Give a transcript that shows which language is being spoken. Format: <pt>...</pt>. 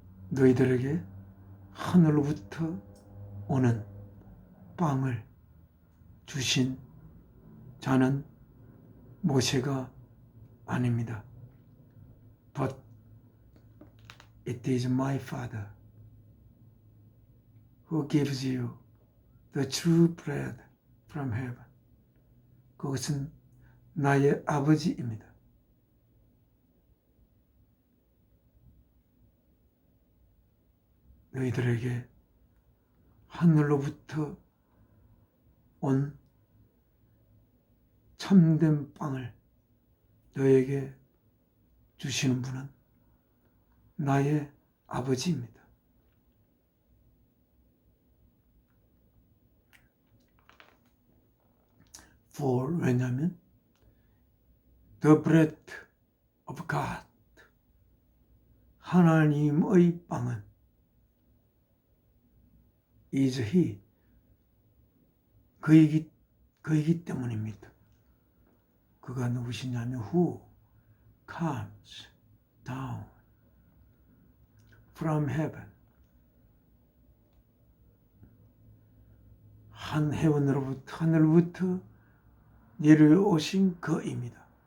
<ko>너희들에게 하늘로부터 오는 빵을 주신 자는 모세가 아닙니다.</ko> <en>But it is my Father who gives you the true bread from heaven.</en> <ko>그것은 나의 아버지입니다. 너희들에게 하늘로부터 온 참된 빵을 너에게 주시는 분은 나의 아버지입니다.</ko> <en>For</en> <ko>왜냐하면</ko> <en>the bread of God</en> <ko>하나님의 빵은</ko> <en>is He</en> <ko>그이기 때문입니다. 그가 누구시냐면</ko> <en>who comes down from heaven</en> <ko>하늘부터 내려오신 그입니다.</ko>